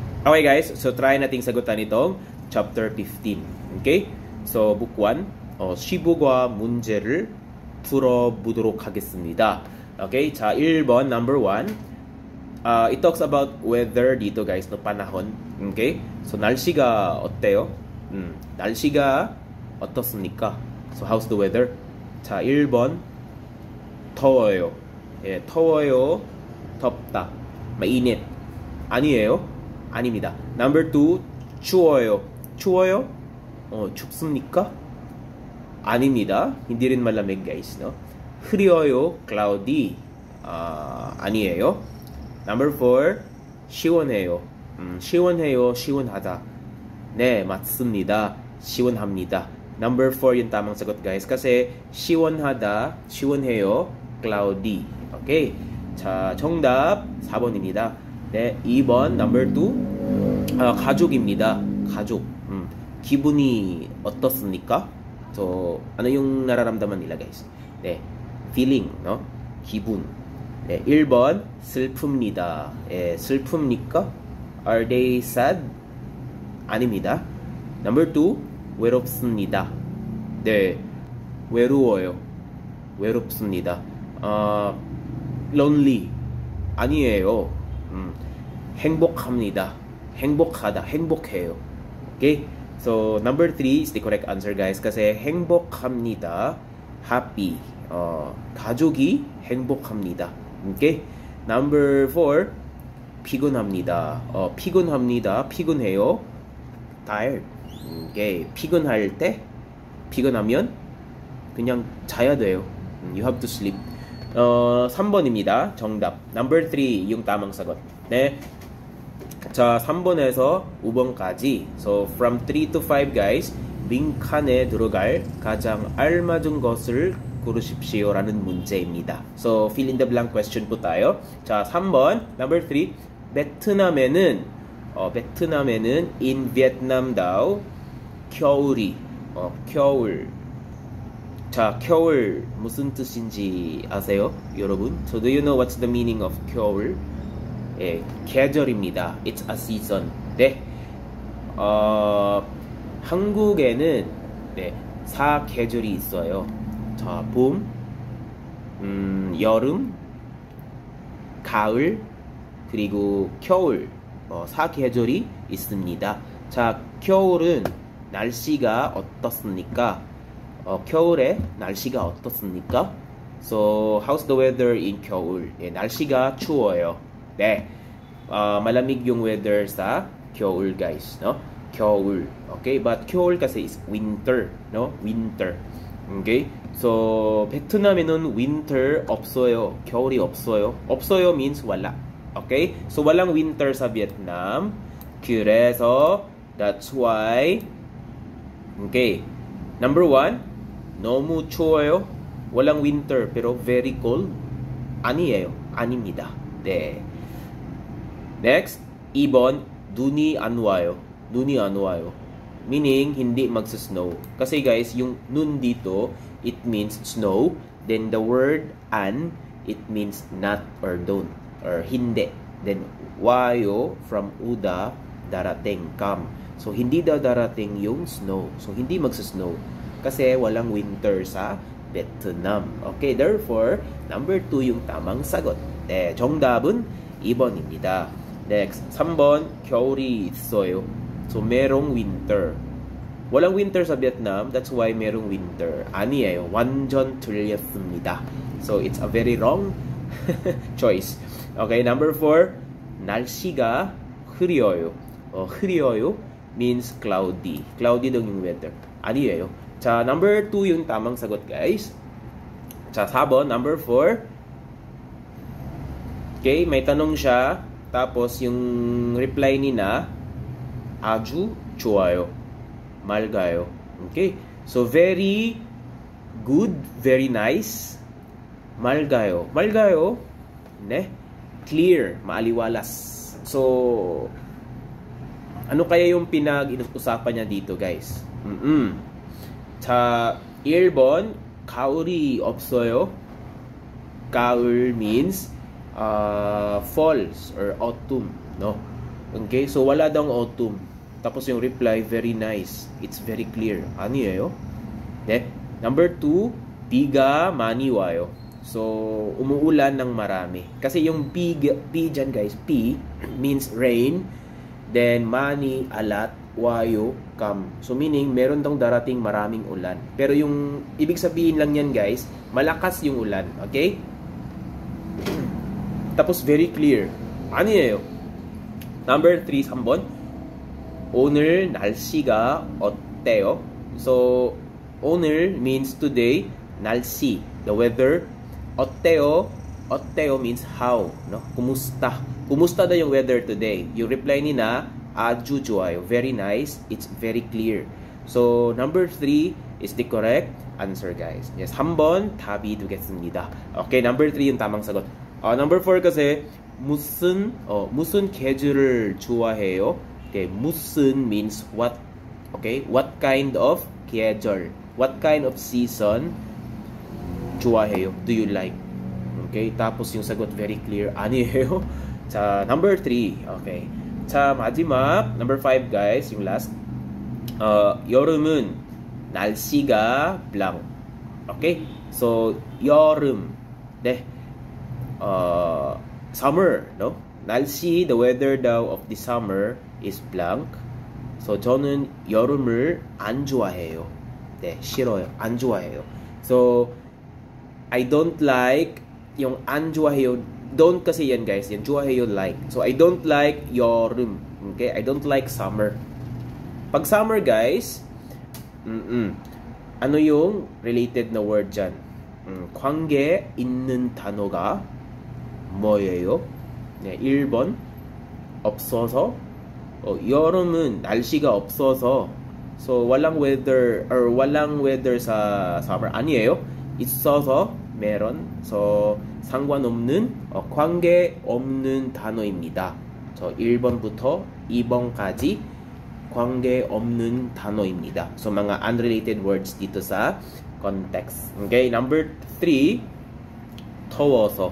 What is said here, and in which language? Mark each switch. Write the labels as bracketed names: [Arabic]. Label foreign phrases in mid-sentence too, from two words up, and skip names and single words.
[Filipino] Okay guys, so try nating sagutan itong chapter 15. [English] Okay? So book 1, [Korean] 시부과 문제를 풀어보도록 하겠습니다. Okay? 자, 1번, [English] number 1. It talks about weather dito guys, no, panahon. Okay? [Korean] So 날씨가 어때요? 날씨가 어떻습니까? [English] So how's the weather? [Korean] 자, 1번 더워요. 예, 더워요. 덥다. mainit. 아니에요? 아닙니다. Number 2, 추워요. 추워요? 춥습니까? 아닙니다. [Filipino] hindi rin malamig guys, no? [Korean] 흐려요. cloudy. 아니에요. Number 4, 시원해요. 시원해요. 시원하다. 네, 맞습니다. 시원합니다. [Filipino] Number 4 yung tamang sagot guys. [Korean] Kasi 시원하다, 시원해요, cloudy. Okay. 자, 정답 4번입니다. 네, 2번, number 2. 가족입니다. 가족. 기분이 어떻습니까? [Filipino] So, ano yung nararamdaman nila guys? [English] 네, feeling, no? [Korean] 기분. 네, 1번, 슬픕니다. 예, 슬픕니까? [English] Are they sad? [Korean] 아닙니다. Number 2, 외롭습니다. 네, 외로워요. 외롭습니다. lonely. 아니에요. 행복합니다. 행복하다. 행복해요. [English] Okay? So, number 3 is the correct answer guys. [Korean] kasi 행복합니다. happy. 가족이 행복합니다. Okay? Number 4, 피곤합니다. 피곤합니다. 피곤해요. tired. [English] Okay? [Korean] 피곤할 때, 피곤하면 그냥 자야 돼요. [English] You have to sleep. [Korean] 3번입니다. 정답. [Filipino] Number 3 yung tamang sagot. [Korean] 네. 자, 3번에서 5번까지. [English] So, from 3 to 5 guys, [Korean] 빈칸에 들어갈 가장 알맞은 것을 고르십시오 라는 문제입니다. [English] So, fill in the blank question po tayo. [Korean] 자, 3번, number 3. 베트남에는 [English] in Vietnam daw [Korean] 겨울이 겨울. 자, 겨울 무슨 뜻인지 아세요? 여러분? [English] So, do you know what's the meaning of 겨울? [Korean] 예, 계절입니다. [English] It's a season. [Korean] 네. 한국에는 네, 4계절이 있어요. 자, 봄, 여름, 가을, 그리고 겨울. 4계절이 있습니다. 자, 겨울은 날씨가 어떻습니까? 겨울에 날씨가 어떻습니까? So, how's the weather in 겨울? 예, 날씨가 추워요. 네, [Filipino] malamig yung weather sa 겨울 guys, no? [English] 겨울, okay? But 겨울 kasi is winter, no? Winter, okay? So, [Korean] 베트남에는 winter 없어요. 겨울이 없어요. [English] 없어요 means wala, okay? [Filipino] So, walang winter sa Vietnam. [Korean] 그래서, [English] that's why, okay? Number 1, [Korean] 너무 추워요. [Filipino] walang winter pero [English] very cold. [Korean] 아니에요. 아닙니다. 네. Next, 2번, 눈이 안 와요. 눈이 안 와요. [Filipino] Meaning, hindi magsa-snow. Kasi guys, yung nun dito, [English] it means snow. Then the word an, it means not or don't. Or hindi. Then, wayo from uda, [Filipino] darating, come. So, hindi daw darating yung snow. So, hindi magsa-snow. Kasi walang winter sa Vietnam. Okay, therefore, number 2 yung tamang sagot. [Korean] 네, 정답은 2번입니다. Next, 3번, 겨울이 있어요. [Filipino] So, merong winter. walang winter sa Vietnam, [English] that's why [Filipino] merong winter. [Korean] 아니에요. 완전 틀렸습니다. [English] So, it's a very wrong choice. Okay, number 4, [Korean] 날씨가 흐려요. [English] 흐려요 means cloudy. [Filipino] Cloudy daw yung weather. [English] 아니에요. [Korean] 자, [Filipino] number 2 yung tamang sagot, guys. [Korean] 자, 4번, [Filipino] number 4. Okay, may tanong siya. Tapos, yung reply nina, [Korean] 아주 좋아요. 맑아요. [English] Okay? So, very good, very nice. [Korean] 맑아요. 맑아요. Ne? [English] Clear. Maaliwalas. [Filipino] So, ano kaya yung pinag-usapan niya dito, guys? [Korean] 자, 1번, 가을이 없어요. [English] 가을 means falls or autumn, no? [Filipino] Okay, so wala daw autumn. Tapos yung reply, [English] very nice. It's very clear. [Korean] 아니에요? 네. Number 2, 비가 많이 와요. [Filipino] So, umuulan ng marami. Kasi yung P dyan guys, [English] P means rain. Then, 많이, a lot. Wayo, come. So, meaning, [Filipino] meron daw darating maraming ulan. Pero yung ibig sabihin lang yan guys, malakas yung ulan. Okay? Tapos, [English] very clear. [Korean] 아니에요. Number 3, 3번. 오늘 날씨가 어때요? [English] So, 오늘 means today. 날씨, the weather. 어때요? 어때요 means how. No? [Filipino] Kumusta? Kumusta daw yung weather today? Yung reply ni na, [Korean] 아주 좋아요. [English] Very nice. It's very clear. So, number 3 is the correct answer, guys. Yes, [Korean] 3번 답이 되겠습니다. [Filipino] Okay, number 3 yung tamang sagot. Number 4 kasi, [Korean] 무슨 계절을 좋아해요? [English] Okay, 무슨 means what. Okay, what kind of 계절? What kind of season 좋아해요? Do you like? [Filipino] Okay, tapos yung sagot very clear. [Korean] 아니에요? [English] 자, number 3. Okay. 자, 마지막 number 5 guys, yung last. [Korean] 여름은 날씨가 blank. [English] Okay? So, 여름. 네. Summer, no? 날씨, the weather daw of the summer is blank. So, [Korean] 저는 여름을 안 좋아해요. 네, 싫어요. 안 좋아해요. [English] So, I don't like yung [Korean] 안 좋아해요. [Filipino] Don't kasi yan guys. Yan [English] 좋아해요 like. So, I don't like 여름. Okay? I don't like summer. [Filipino] Pag summer guys, ano yung related na word dyan? [Korean] 관계 있는 단어가 뭐예요? 네, 1번 없어서. 여름은 날씨가 없어서. [Filipino] So, walang weather or walang weather sa summer. [Korean] 아니에요? 있어서 meron. So, 상관없는 관계 없는 단어입니다. So, 1번부터 2번까지 관계 없는 단어입니다. [Filipino] So, mga unrelated words dito sa context. [English] Okay, number 3, [Korean] 더워서.